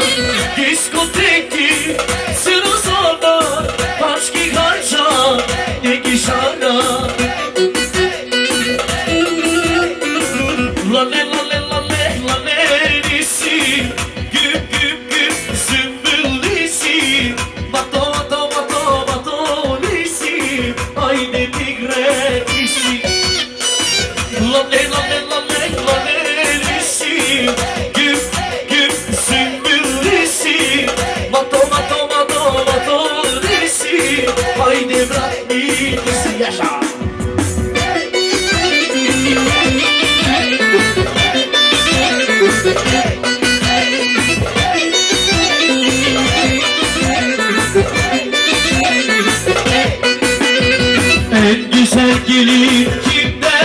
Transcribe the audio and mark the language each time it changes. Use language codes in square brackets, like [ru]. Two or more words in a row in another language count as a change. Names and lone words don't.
[bg] Дискотеки се разсъват, пачки харча, не ги жаля. [tr] Lale lale lale lale lisi, güp güp güp sümbüllisi, bato bato bato bato lisi, haydi tigre lisi. Lale lale lale lale lisi, güp güp sümbüllisi, bato bato bato bato lisi, haydi bırak lisi yaşa. En güzel gelin kimde?